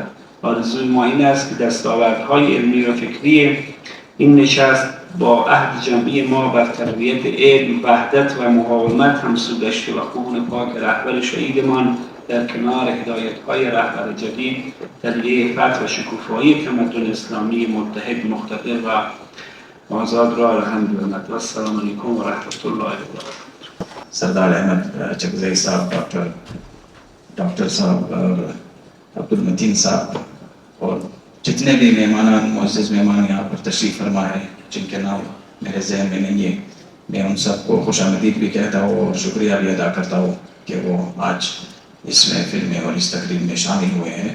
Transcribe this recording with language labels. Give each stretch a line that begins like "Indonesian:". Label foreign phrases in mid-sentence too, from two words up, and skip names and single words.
Persian: آرزوی ما این است که دستاوردهای علمی و فکری این نشست با عهد جمعی ما بر تقویت علم، وحدت و مقاومت همسو گشته و خون پاک رهبر شهیدمان در کنار هدایت‌های رهبر جدید تدلیه فتح و شکوفایی تمدن اسلامی متحد، مقتدر و آزاد را رقم بیاورد.
Arabic: و السلام علیکم و رحمت الله و برکاته.
Urdu: سردار احمد چکزئی صاحب، ڈاکٹر صاحب اور عبدالمتین صاحب اور جتنے بھی مہمان معزز مہمان یہاں پر تشریف فرما ہے جن کے نام میرے ذہن میں نہیں ہے، میں ان سب کو خوش آمدید بھی کہتا ہوں اور شکریہ بھی ادا کرتا ہوں کہ وہ آج اس محفل میں اور اس تقریب میں شامل ہوئے ہیں.